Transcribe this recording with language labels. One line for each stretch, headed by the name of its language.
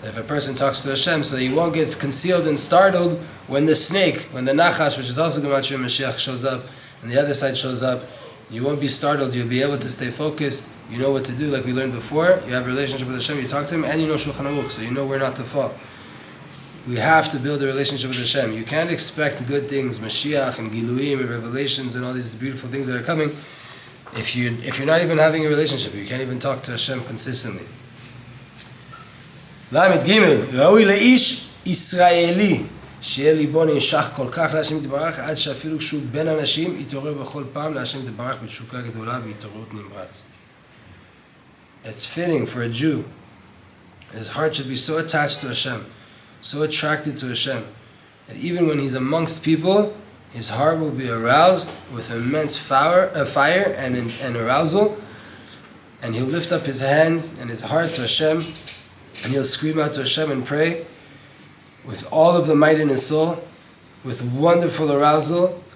English: If a person talks to Hashem, so he won't get concealed and startled when the snake, when the Nachash, which is also Gematria Mashiach, shows up, and the other side shows up, you won't be startled, you'll be able to stay focused, you know what to do, like we learned before, you have a relationship with Hashem, you talk to Him, and you know Shulchan Aruch, so you know where not to fall. We have to build a relationship with Hashem. You can't expect good things, Mashiach and Giluim and revelations and all these beautiful things that are coming, if you're not even having a relationship, you can't even talk to Hashem consistently.
Hebrew: Lamed Gimel, ראוי לאיש ישראלי שיהיה ליבו נמשך כל כך להשם יתברך עד שאפילו כשהוא בין אנשים יתעורר בכל פעם להשם יתברך בתשוקה גדולה והתעוררות נמרץ.
English: It's fitting for a Jew. His heart should be so attached to Hashem, so attracted to Hashem, that even when he's amongst people, his heart will be aroused with immense fire and arousal, and he'll lift up his hands and his heart to Hashem, and he'll scream out to Hashem and pray with all of the might in his soul, with wonderful arousal.